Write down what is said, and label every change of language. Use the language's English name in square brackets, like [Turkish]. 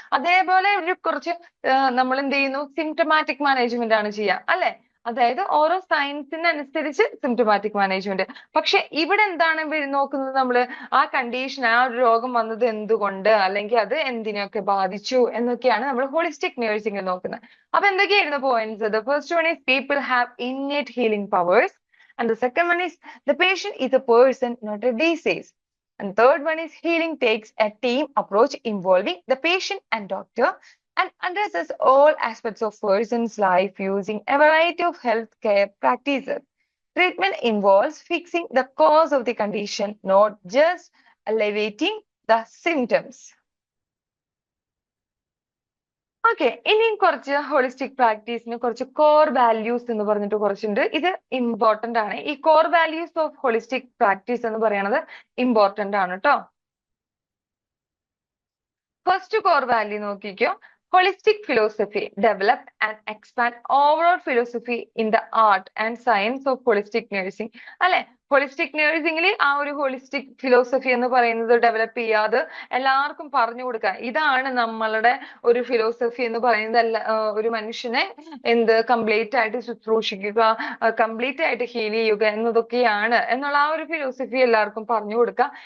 [Malayalam] അതേപോലെ ഒരു കുറച്ച് നമ്മൾ എന്ത് ചെയ്യുന്നു? സിംറ്റമാറ്റിക് മാനേജ്മെന്റ് ആണ് ചെയ്യുക അല്ലെ? അതായത് ഓരോ സയൻസിനനുസരിച്ച് സിംറ്റമാറ്റിക് മാനേജ്മെന്റ്. പക്ഷെ ഇവിടെ എന്താണ് നോക്കുന്നത്? നമ്മള് ആ കണ്ടീഷൻ, ആ ഒരു രോഗം വന്നത് എന്തുകൊണ്ട്, അല്ലെങ്കിൽ അത് എന്തിനൊക്കെ ബാധിച്ചു എന്നൊക്കെയാണ് നമ്മൾ ഹോളിസ്റ്റിക് നേഴ്സിംഗിൽ നോക്കുന്നത്. അപ്പൊ എന്തൊക്കെയായിരുന്നു points? [English] The first one is people have innate healing powers, and the second one is the patient is a person, not a disease. And third one is healing takes a team approach involving the patient and doctor and addresses all aspects of person's life using a variety of healthcare practices. Treatment involves fixing the cause of the condition, not just alleviating the symptoms. [Malayalam] Okay. ഇനിയും കുറച്ച് holistic പ്രാക്ടീസിന് കുറച്ച് core values എന്ന് പറഞ്ഞിട്ട് കുറച്ചുണ്ട്. ഇത് important ആണ്. ഈ [English] core values of holistic practice [Malayalam] എന്ന് പറയുന്നത് ഇമ്പോർട്ടന്റ് ആണ് കേട്ടോ. ഫസ്റ്റ് കോർ വാല്യൂ നോക്കിക്കോ. [English] Holistic philosophy develop and expand overall philosophy in the art and science of holistic nursing. [Malayalam] അല്ലെ? ഹോളിസ്റ്റിക് നഴ്സിംഗിൽ ആ ഒരു ഹോളിസ്റ്റിക് ഫിലോസഫി എന്ന് പറയുന്നത് ഡെവലപ്പ് ചെയ്യാതെ എല്ലാവർക്കും പറഞ്ഞു കൊടുക്കുക. ഇതാണ് നമ്മളുടെ ഒരു ഫിലോസഫി എന്ന് പറയുന്നത്. ഒരു മനുഷ്യനെ കംപ്ലീറ്റ് ആയിട്ട് ശുശ്രൂഷിക്കുക, കംപ്ലീറ്റ് ആയിട്ട് ഹീൽ ചെയ്യുക എന്നതൊക്കെയാണ് എന്നുള്ള ആ ഒരു ഫിലോസഫി എല്ലാവർക്കും പറഞ്ഞു കൊടുക്കുക.